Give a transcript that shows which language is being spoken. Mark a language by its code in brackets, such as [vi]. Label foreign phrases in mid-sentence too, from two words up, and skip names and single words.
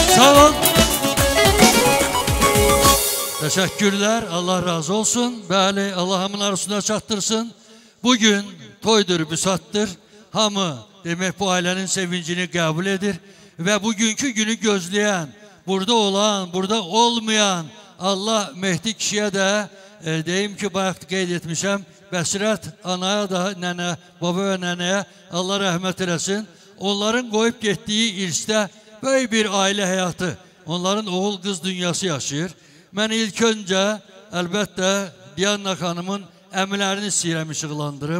[az] sağ ol. [tr] Teşekkürler, Allah razı olsun. [az] Bəli, Allah hamının arasında çattırsın. Bugün toydur, büsattır. Hamı demek bu ailenin sevincini kabul edir. Ve bugünkü günü gözleyen, burada olan, burada olmayan Allah Mehdi kişiye de deyim ki bayaq qeyd etmişəm, Bəsirət anaya da, nənə, baba və nənəyə Allah rəhmət eləsin. Onların qoyub getdiyi irsdə böyük bir ailə həyatı, onların oğul qız dünyası yaşayır. Mən ilk öncə əlbəttə Diana xanımın əmilərini istəyirəm işıqlandırım.